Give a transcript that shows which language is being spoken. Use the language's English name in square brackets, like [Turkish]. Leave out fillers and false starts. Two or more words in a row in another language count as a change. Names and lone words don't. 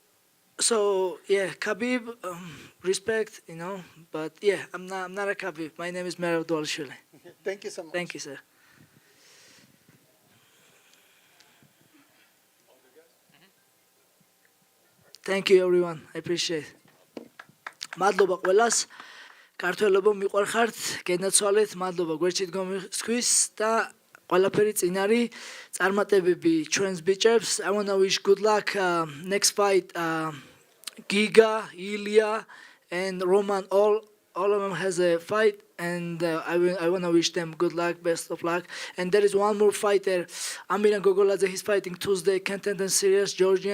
[English] Khabib, respect, but yeah, I'm not a Khabib. My name is Merav Dvalishvili. Thank you so much. Thank you, sir. Thank you everyone. I appreciate. [Georgian] მადლობა ყველას. ქართველებო მიყვარხართ, გენაცვალეთ, მადლობა გვერდით გომისთვის და ყველაფერი წინ არის. წარმატებები ჩვენს ბიჭებს. [English] I want to wish good luck next fight Giga, Ilya and Roman, all of them has a fight, and I want to wish them good luck, best of luck. And there is one more fighter, Amiran Gogoladze. He's fighting Tuesday, contender series, Georgian.